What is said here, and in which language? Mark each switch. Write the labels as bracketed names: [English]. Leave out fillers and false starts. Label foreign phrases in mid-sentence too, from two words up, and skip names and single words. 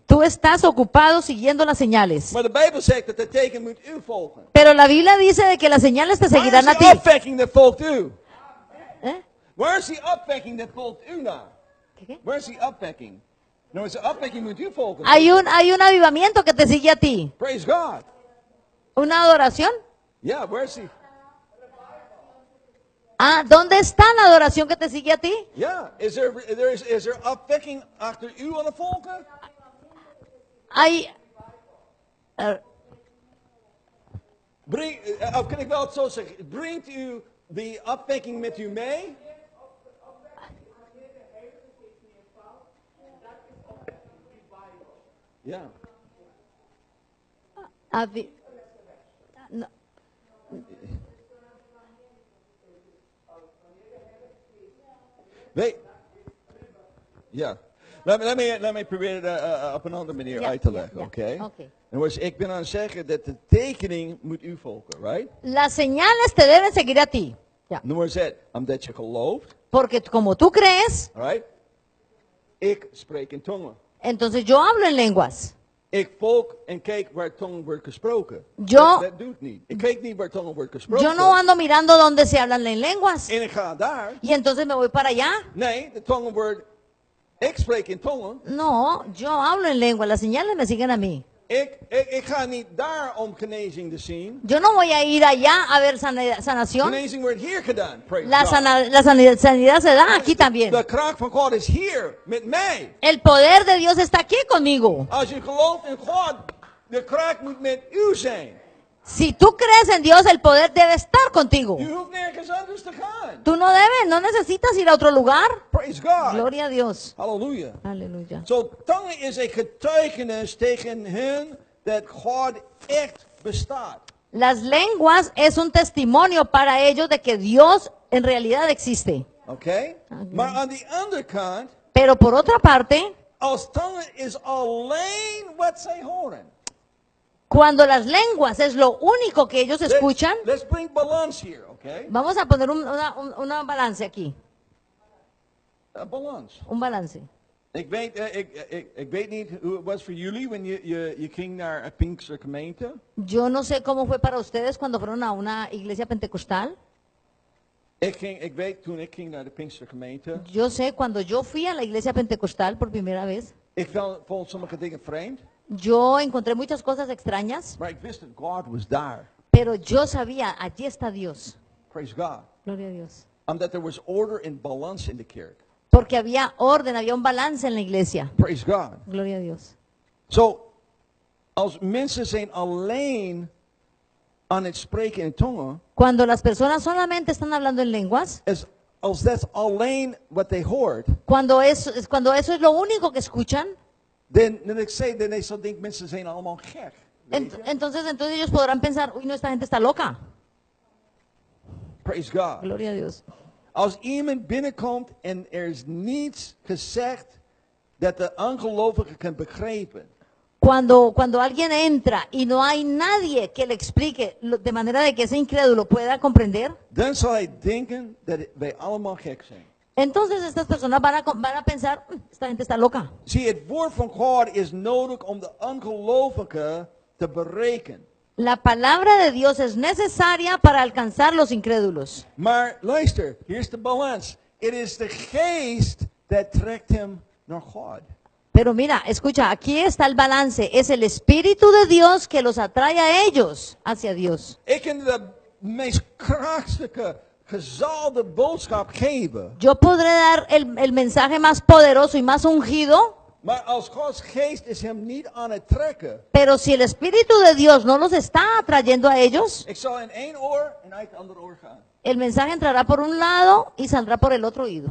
[Spanish] Tú estás ocupado siguiendo las señales. [Dutch] Maar de Bijbel zegt dat de teken moet u volgen. [Spanish] Pero la Biblia dice de que las señales te [Dutch] Waar is [Spanish] seguirán a ti. [Dutch] die opwekking dat volgt u? ¿Eh? Waar is die opwekking dat volgt u na? [Spanish] ¿Qué? [Dutch] Waar is die opwekking? Nou, is de opwekking moet u volgen. [Spanish] Hay un avivamiento que te sigue a ti. [English] Praise God. [Spanish] ¿Una adoración? [Dutch] Ja, waar is die? [Spanish] Ah, ¿dónde está la adoración que te sigue a ti? [Dutch] Ja, is er opwekking achter u aan het volgen? [Spanish] Hay, [Dutch] Of kan ik wel het zo zeggen? Brengt u die opwekking met u mee? Ja. [Spanish] no. [Dutch] Nee. Ja. Laat me proberen op een andere manier uit te leggen, oké? Oké. Ik ben aan het zeggen dat de tekening moet u volgen, right? [Spanish] Las señales te deben seguir a ti. [Dutch] Ja. Noem maar eens, omdat je gelooft, [Spanish] Porque como tú crees, [Dutch] right? Ik spreek in tongen. [Spanish] entonces yo hablo en lenguas. [Dutch] Ik volg en kijk waar tongen wordt gesproken. [Spanish] Yo- [Dutch] Dat doet niet. Ik kijk niet waar tongen wordt gesproken. [Spanish] Yo no ando mirando dónde se hablan en lenguas. [Dutch] En ik ga daar. [Spanish] Y entonces me voy para allá. [Dutch] Nee, de tongen wordt... Ik spreek in tongen. [Spanish] No, yo hablo en lengua. Las señales me siguen a mí. [Dutch] Ik ga niet daar om genezing te zien. [Spanish] Yo no voy a ir allá a ver sanación. [Dutch] Genezing wordt hier gedaan. [English] Praise [Spanish] La, [English] God. [Spanish] la sanidad se da aquí también. [Dutch] De kracht van God is hier met mij. [Spanish] El poder de Dios está aquí conmigo. [Dutch] Als je gelooft in God, de kracht moet met u zijn. [Spanish] Si tú crees en Dios, el poder debe estar contigo. [Dutch] Je hoeft nergens anders te gaan. [Spanish] Tú no necesitas ir a otro lugar. [English] Praise God. [Spanish] Gloria a Dios. [Dutch] Halleluja. [Spanish] Aleluya. [Dutch] Zo, tongen is een getuigenis tegen hen dat God echt bestaat. [Spanish] Las lenguas es un testimonio para ellos de que Dios en realidad existe. [Dutch] Oké? Maar aan de andere kant, [Spanish] Pero por otra parte, [Dutch] als tongen is alleen wat zij horen. [Spanish] cuando las lenguas es lo único que ellos escuchan, [English] Let's bring balance here, oké? [Spanish] vamos a poner una balance aquí. [English] Balance. [Spanish] Un balance. [Dutch] Ik weet niet hoe het was voor jullie wanneer je ging naar een Pinkster gemeente. [Spanish] Yo no sé cómo fue para ustedes cuando fueron a una iglesia pentecostal. [Dutch] Ik weet toen ik ging naar de Pinkster gemeente. [Spanish] Yo sé cuando yo fui a la iglesia pentecostal por primera vez, [Dutch] Ik vond sommige dingen vreemd. [Spanish] yo encontré muchas cosas extrañas, [Dutch] Maar ik wist dat God was daar. [Spanish] pero yo sabía, allí está Dios. [English] Praise God. [Spanish] Gloria a Dios. [Dutch] Omdat er was [English] order and balance [Dutch] in de kerk. [Spanish] Porque había orden, había un balance en la iglesia. [English] Praise God. [Spanish] Gloria a Dios. [Dutch] Zo, als mensen zijn alleen aan het spreken in tongen, [Spanish] Cuando las personas solamente están hablando en lenguas, [Dutch] als dat alleen wat they hoort, [Spanish] cuando eso es lo único que escuchan, [Dutch] dan ik zei, dan is dat denk mensen zijn allemaal gek. Weet je? [Spanish] entonces ellos podrán pensar, uy, no, esta gente está loca. [English] Praise God. [Spanish] Gloria a Dios. [Dutch] Als iemand binnenkomt en er is niets gezegd dat de ongelovige kan begrijpen, [Spanish] Cuando alguien entra y no hay nadie que le explique de manera de que ese incrédulo pueda comprender, [Dutch] dan zal hij denken dat wij allemaal gek zijn. [Spanish] entonces estas personas van a pensar, esta gente está loca. [Dutch] Zie, het woord van God is nodig om de ongelovige te bereiken. [Spanish] La palabra de Dios es necesaria para alcanzar los incrédulos. [Dutch] Maar luister, hier is de balans. Het is de geest dat trekt hem naar God. [Spanish] Pero mira, escucha, aquí está el balance. Es el Espíritu de Dios que los atrae a ellos hacia Dios. [Dutch] Ik kan de meest krachtige, gezalde boodschap geven. [Spanish] Yo podré dar el mensaje más poderoso y más ungido, [Dutch] Maar als Gods geest is hem niet aan het trekken. [Spanish] pero si el Espíritu de Dios no los está atrayendo a ellos, [Dutch] Ik zal in één oor en uit het andere oor gaan. [Spanish] el mensaje entrará por un lado y saldrá por el otro oído.